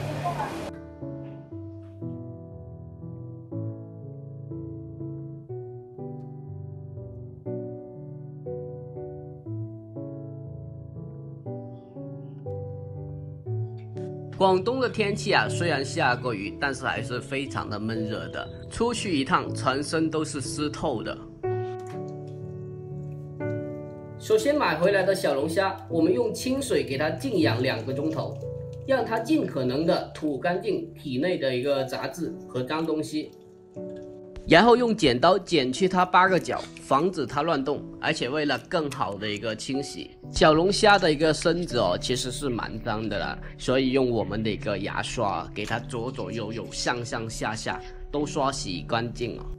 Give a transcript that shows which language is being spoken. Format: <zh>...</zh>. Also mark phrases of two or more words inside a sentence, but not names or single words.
<zh>廣東的天氣啊，雖然下過雨，但是還是非常的悶熱的，出去一趟，全身都是濕透的。首先買回來的小龍蝦，我們用清水給它靜養2個鐘頭，讓它盡可能的吐乾淨體內的一個雜質和髒東西，然後用剪刀剪去它8個角，防止它亂動，而且為了更好的一個清洗，小龍蝦的一個身子哦，其實是蠻髒的啦，所以用我們的一個牙刷給它左左右右、上上下下都刷洗乾淨哦。</zh>